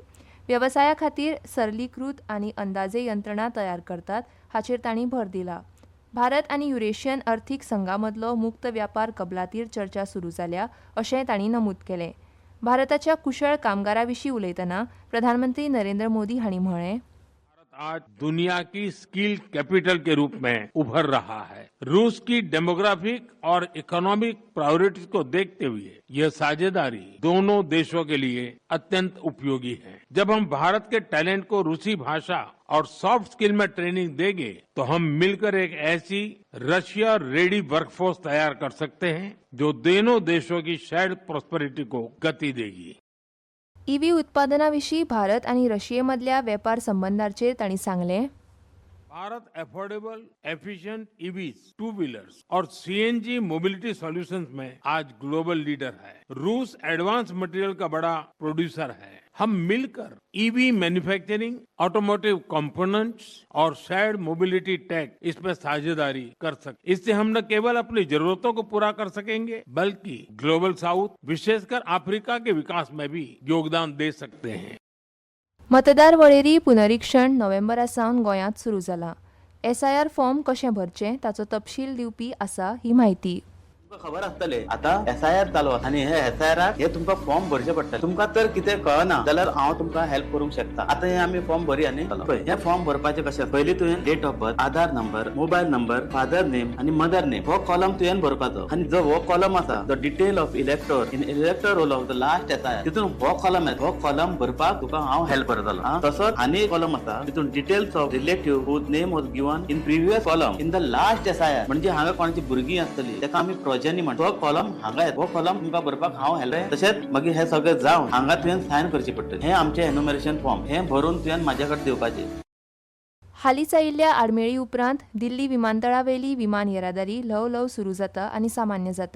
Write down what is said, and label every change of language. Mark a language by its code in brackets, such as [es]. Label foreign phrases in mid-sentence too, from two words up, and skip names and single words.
[kok] वेवसाया खातीर सरलीकृत आनी अंदाजे यंत्रणा तयार करतात हाचेर तांणी भर दिला. भारत आनी युरेशियन अर्थीक संघा मदलो मुक्त व्यापार कबलातीर चर्चा सुरू जाल्या अशेंय तांणी नमूद केलें. भारताच्या कुशळ कामगारां विशीं उलयतना प्रधानमंत्री नरेंद्र मोदी हांणी म्हळें, [hi] आज दुनिया की [en] skill capital [hi] के रूप में उभर रहा है. रूस की डेमोग्राफिक और [en] economic priorities [hi] को देखते हुए यह साझेदारी दोनों देशों के लिए अत्यंत उपयोगी है. जब हम भारत के टैलेंट को रूसी भाषा और [en] soft skill [hi] में ट्रेनिंग देंगे तो हम मिलकर एक ऐसी [en] Russia ready workforce [hi] तैयार कर सकते हैं जो दोनों देशों की [en] shared prosperity [hi] को गति देगी. [kok] ईव्ही उत्पादना विशीं भारत आनी रशियेमदल्या वेपार संबंधांचेर तांणी सांगलें, [hi] भारत [en] affordable, efficient EVs, two wheelers [hi] और [en] CNG mobility solutions [hi] में आज [en] global leader [hi] है. रूस [en] advance material [hi] का बड़ा प्रोड्यूसर है. हम मिलकर [en] EV manufacturing, automotive components [hi] और [en] shared mobility tech [hi] इसमें साझेदारी कर सकते. इससे हम न केवल अपनी जरूरतों को पूरा कर सकेंगे बल्कि [en] Global South, [hi] विशेषकर अफ्रीका के विकास में भी योगदान दे सकते हैं. [kok] मतदार वळेरी पुनरीक्षण नोव्हेंबरासावन गोंयांत सुरू जाला. SIR फॉर्म कशें भरचें ताचो तपशील दिवपी आसा ही माहिती. तुमकां खबर आसतले आता SIR चालू आसा आनी हे SIR हे तुमकां फॉर्म भरचे पडटा. तुमकां तर कितें कळना जाल्यार हांव तुमकां हेल्प करूंक शकता. आता हे आमी फॉर्म भरया न्ही. पळय हे फॉर्म भरपाचे कशें, पयलीं तुवें [en] date of birth, Aadhaar number, mobile number, father name [kok] आनी [en] mother name [kok] हो कॉलम तुवें भरपाचो. आनी जो हो कॉलम आसा [en] the detail of elector in elector roll of the last SIR [kok] तितून हो कॉलम आहे. हो कॉलम भरपाक तुका हांव हेल्प करतलो. तसोच आनी कॉलम आसा तितून [en] details of relative whose name was given in previous column in the last SIR [kok] म्हणजे हांगा कोणाची भुरगीं आसतली तेका आमी प्रोजेनी म्हणटा. कॉलम हांगा हो कॉलम तुमकां भरपाक हांव हेल्प. तशेंच मागीर हे सगळें जावन हांगा तुवें सायन करची पडटली. हे आमचे [en] enumeration form [kok] हे भरून तुवें म्हाजे कडेन दिवपाचे. हालींच आयिल्ल्या आडमेळी उपरांत दिल्ली विमानतळा वयली विमान येरादारी ल्हव सुरू जाता आनी सामान्य जाता.